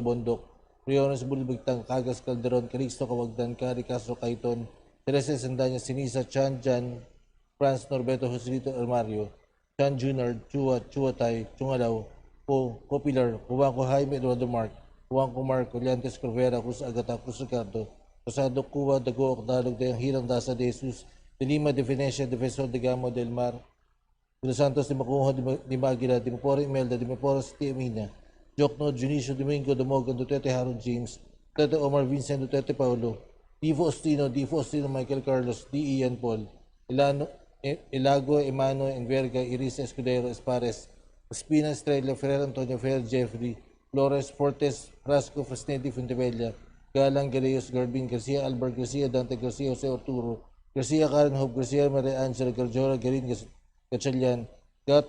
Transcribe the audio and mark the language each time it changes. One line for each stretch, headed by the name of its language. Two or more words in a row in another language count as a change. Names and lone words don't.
English: Bondok, Riones Bulibigtang, Cagas Calderon, Calixto Cawagdan, Cari Castro Caiton, Teresa Sandanya, Sinisa, Chan Jan, Franz Norberto Joselito Armario, Chan Junior, Chua Tay, Chungalaw, Copilar, Juanco Jaime Eduardo Mark, Juanco Mark, Coliantes Corvera, Cruz Agata, Cruz Ricardo, Rosado Cuba, Dago, Octalog, de Hirang Dasa de Jesus, de Lima, de Venecia, Defensor de Gamo del Mar, de Los Santos, de Macuho, de Maguila, de Mapora Imelda, de Mapora City Amina, Jokno, Junicio Domingo, Damogan, Duterte Harold James, Duterte Omar Vincent, Duterte Paulo, Divo Ostino, Michael Carlos, D. Ian Paul, Ilago, Emano, Enverga, Iris Escudero, Espares, Espina, Estrella, Ferrer, Antonio, Ferrer, Jeffrey, Flores, Fortes, Frasco, Fresnetti, Fontevella, Galang, Galeos, Garbin, Garcia, Albert Garcia, Dante Garcia, Jose Arturo, Garcia Karen Hope, Garcia Maria Angela, Garjora Garin Gatchalian, Gato